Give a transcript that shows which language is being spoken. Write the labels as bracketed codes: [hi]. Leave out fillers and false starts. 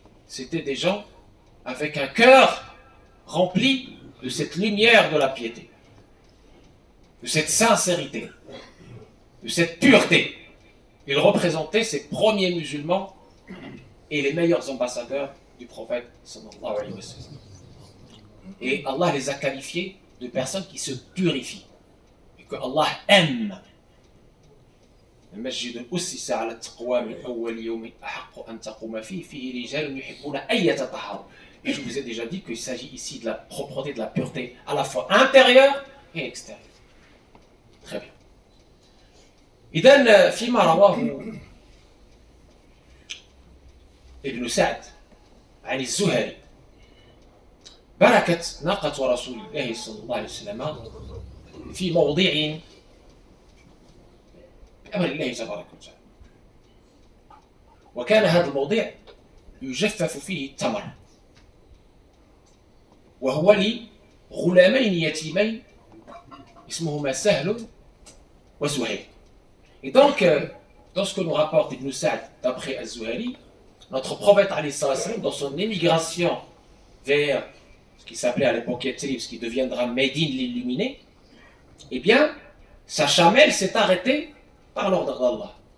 [fr] C'était des gens avec un cœur rempli de cette lumière de la piété, de cette sincérité, de cette pureté. Ils représentaient ces premiers musulmans et les meilleurs ambassadeurs du prophète [ar] sallallahu alayhi wa sallam. [fr] Et Allah les a qualifiés de personnes qui se purifient et que Allah aime. [ar] المسجد أسس على التقوى من أول يوم أحق أن تقوم فيه رجال يحبون أن يتطهروا. [fr] Et je vous ai déjà dit qu'il s'agit ici de la propreté, de la pureté, à la fois intérieure et extérieure. Très bien. [ar] إذن فيما رواه ابن سعد عن الزهري: بركت ناقة رسول الله صلى الله عليه وسلم في موضع بأمر الله تبارك وتعالى. وكان هذا الموضع يجفف فيه التمر وهو لغلامين يتيمين اسمهما سهل وسهيل. [fr] Et donc, dans ce que nous rapporte Ibn Sa'd d'après Az-Zuhali, notre prophète alayhi salam, dans son émigration vers ce qui s'appelait à l'époque Yathrib, ce qui deviendra Médine l'illuminé, eh bien, sa chamelle s'est arrêtée par l'ordre d'Allah.